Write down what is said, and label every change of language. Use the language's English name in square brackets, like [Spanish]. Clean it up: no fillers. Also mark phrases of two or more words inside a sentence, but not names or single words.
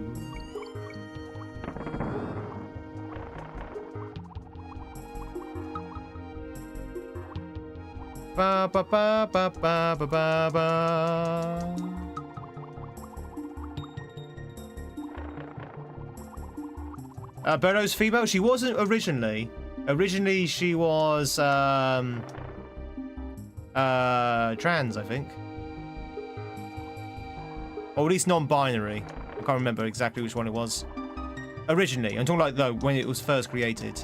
[English] Ba ba ba ba ba ba ba ba. Birdo's female. She wasn't originally. Originally, she was trans, I think, or at least non-binary. I can't remember exactly which one it was. Originally, I'm talking like though when it was first created.